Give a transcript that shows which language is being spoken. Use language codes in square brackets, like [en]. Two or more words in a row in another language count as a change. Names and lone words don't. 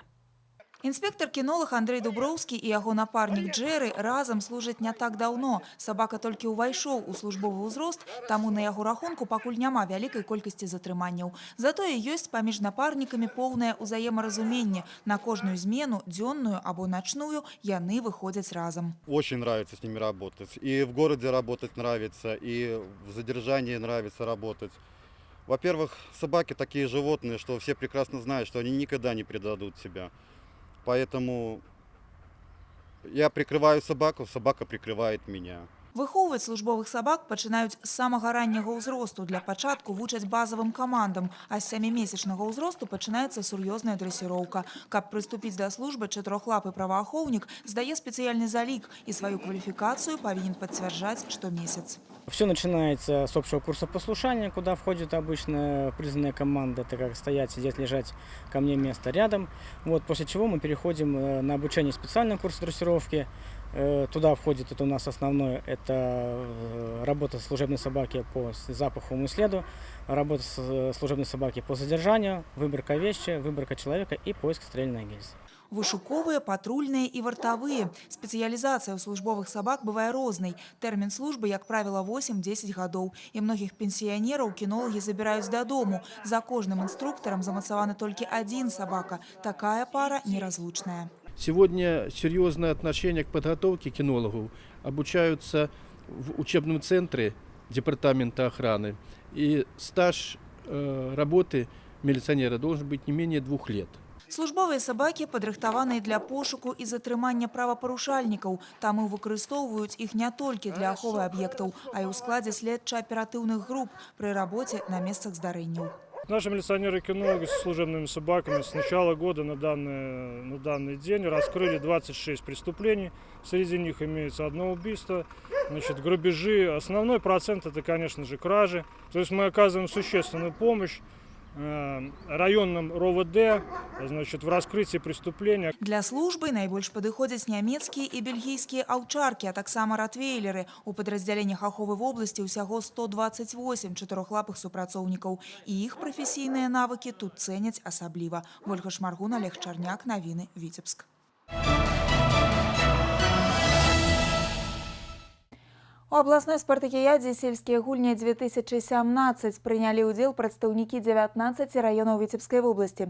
[be] Інспектор-кінолог Андрей Дуброўскі і яго напарнік Джэры разам служаць не так даўно. Сабака толькі ўвайшоў у службовы ўзрост, таму на яго рахунку пакуль няма вялікай колькасці затрыманняў. Затое ёсць паміж напарнікамі поўнае ўзаемаразуменне. На кожную змену, дзённую або начную, яны выходзяць разам. [ru] Очень нравится с ними работать. И в городе работать нравится, и в задержании нравится работать. Во-первых, собаки такие животные, что все прекрасно знают, что они никогда не предадут себя. Поэтому я прикрываю собаку, собака прикрывает меня. [be] Выхоўваць службовых сабак пачынаюць з самага ранняга ўзросту. Для пачатку вучаць базавым камандам, а з 7-месячнага ўзросту пачынаецца сур'ёзная дрэсіроўка. Каб прыступіць да службы, чатырохлапы праваахоўнік здае спецыяльны залік і сваю кваліфікацыю павінен пацвярджаць штомесяц. [ru] Все начинается с общего курса послушания, куда входит обычная признанная команда, это как стоять, сидеть, лежать, ко мне место рядом. Вот, после чего мы переходим на обучение специального курса дрессировки. Туда входит, это у нас основное, это работа служебной собаки по запаховому следу, работа служебной собаки по задержанию, выборка вещи, выборка человека и поиск стрельной гильзы. [be] Вышуковыя, патрульныя і вартавыя. Спецыялізацыя ў службовых сабак бывае рознай. Тэрмін службы, як правіла, 8-10 гадоў. І многіх пенсіянераў кінолагі забіраюць дадому. За кожным інструктарам замацаваны толькі один сабака. Такая пара неразлучная. [ru] Сегодня серьезное отношение к подготовке кинологов. Обучаются в учебном центре департамента охраны. И стаж работы милиционера должен быть не менее 2 лет. [be] Службовыя сабакі падрыхтаваныя для пошуку і затрымання правапарушальнікаў. Таму выкарыстоўваюць іх не толькі для аховы аб'ектаў, а і ў складзе следча-аператыўных груп пры работе на месцах здарэнняў. [ru] Наши милиционеры-кинологи с служебными собаками с начала года на данный день раскрыли 26 преступлений. Среди них имеется 1 убийство, грабежи. Основной процент это, конечно же, кражи. То есть мы оказываем существенную помощь районным РОВД, в раскрытии преступления. [be] Для службы найбольш падыходзяць нямецкія і бельгійскія аўчаркі, а таксама ротвейлеры. У падраздзяленнях аховы вобласці ўсяго 128 чатырохлапых супрацоўнікаў. І іх прафесійныя навыкі тут цэняць асабліва. Ольга Шмаргун, Олег Чарняк, навіны Віцебск. У абласной спартакіядзе «Сельскія гульні 2017» прынялі ўдзел прадстаўнікі 19 раёнаў Віцебскай вобласці.